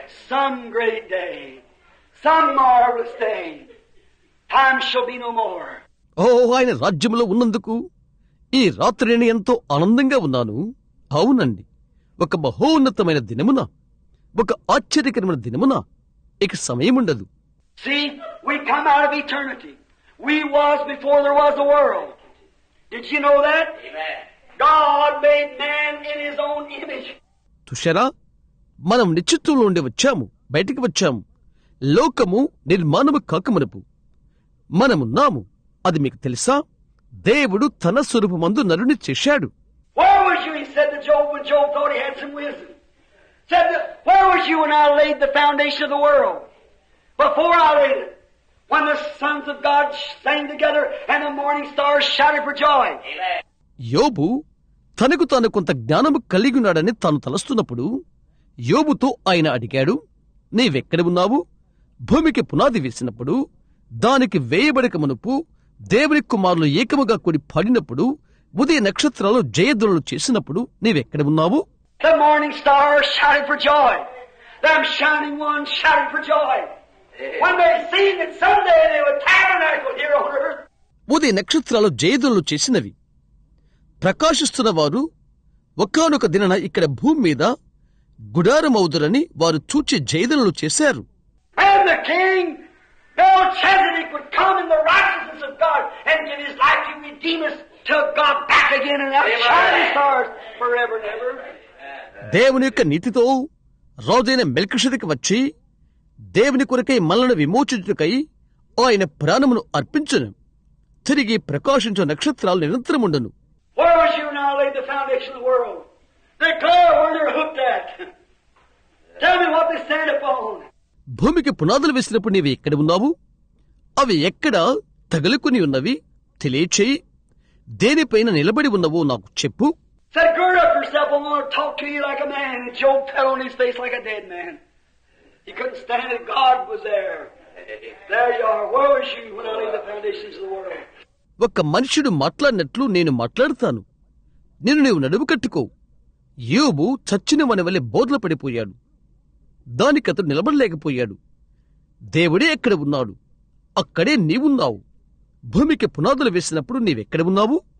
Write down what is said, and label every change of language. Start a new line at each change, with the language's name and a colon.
English: Some great day, some marvelous day. Time shall be no more.
Telugu: ఓ, ఆయన రాజ్యములో ఉన్నందుకు ఈ రాత్రి నేను ఎంతో ఆనందంగా ఉన్నాను. అవునండి, ఒక మహోన్నతమైన దినమున, ఒక ఆశ్చర్యకరమైన దినమున ఇక సమయముండదు.
English: See, we come out of eternity. We was before there was a world. Did you know that? Amen. God made man in His own image.
Telugu: Tushara, మనం నిశ్చిత్వంలో ఉండి వచ్చాము, బయటికి వచ్చాము. లోకము నిర్మాణము కాకమునపు మనమున్నాము. అది మీకు తెలుసా? దేవుడు తన స్వరూపమందు నరుని చేశాడు.
English: Where was you, he said to Job, when Job thought he had some wisdom? Said, where was you when I laid the foundation of the world? Before I laid it, when the sons of God sang together and the morning stars shouted for joy. Amen.
Telugu: యోబు తనకు తాను కొంత జ్ఞానము కలిగినాడని తాను తలస్తున్నప్పుడు యోబుతో ఆయన అడిగాడు, నీవెక్కడ ఉన్నావు? భూమికి పునాది వేసినప్పుడు, దానికి వేయబడక మునుపు, దేవుని కుమారులు ఏకముగా కూడి పడినప్పుడు, ఉదయ నక్షత్రాలు జయధ్వనులు చేసినప్పుడు నీవెక్కడ ఉన్నావు?
English: The morning stars shouted for joy. Them shining ones shouted for joy. When they seen that someday they would tabernacle here on earth.
Telugu: ఉదయ నక్షత్రాలు జయధ్వనులు చేసినవి. ప్రకాశిస్తున్న వారు ఒకానొక దినన ఇక్కడ భూమి మీద గుడారమవుదురని వారు చూచి జయధ్వనులు చేశారు.
English: And the king Melchizedek would come in the righteousness of God and give his life to redeem us till God back again and out shining stars forever and ever.
Telugu: దేవుని యొక్క నీతితో రాజైన మెల్కిషెదెకు వచ్చి దేవుని కొరకై మనలను విమోచించుటకై ఆయన ప్రాణమును అర్పించును. తిరిగి ప్రకాశించు నక్షత్రాలు నిరంతరముండును.
English: Where was you when I laid the foundation of the world? Declare where they're hooked at. Tell me what they stand upon.
Telugu: భూమికి పునాదులు వేసినప్పుడు నీవు ఎక్కడ ఉన్నావు? అవి ఎక్కడ తగులుకుని ఉన్నవి తెలియచేయి. దేనిపైన నిలబడి ఉన్నవో నాకు చెప్పు.
English: Said, gird up yourself, I want to talk to you like a man. And Job fell on his face like a dead man. He couldn't stand it. God was there. There you are. Where was you when I laid the foundations of the world?
Telugu: ఒక మనుషుడు మాట్లాడినట్లు నేను మాట్లాడతాను. నేను నీవు నడుము కట్టుకో. యోబు చచ్చిన వని వలె బోర్ల పడిపోయాడు. దానికతడు నిలబడలేకపోయాడు. దేవుడే ఎక్కడ ఉన్నాడు, అక్కడే నీవున్నావు. భూమికి పునాదులు వేసినప్పుడు నీవెక్కడ ఉన్నావు?